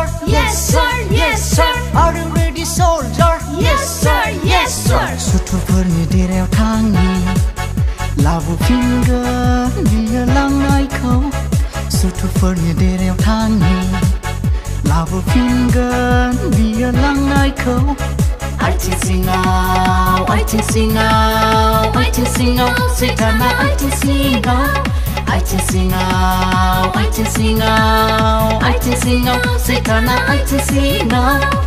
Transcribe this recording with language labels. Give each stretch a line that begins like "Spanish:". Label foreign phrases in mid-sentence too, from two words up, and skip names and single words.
English: Yes sir, yes sir. Are you ready, soldier? Yes sir, yes sir.
Bodo: सुथुरफोरनि देरायाव थांनि लाबोफिनगोन बियो लांनायखौ सुथुरफोरनि देरायाव थांनि लाबोफिनगोन बियो लांनायखौ आथिं सिङाव आथिं सिङाव आथिं सिङाव सैताना आथिं सिङाव आथिं सिङाव आथिं सिङाव आथिं सिङाव सैताना आथिं सिङाव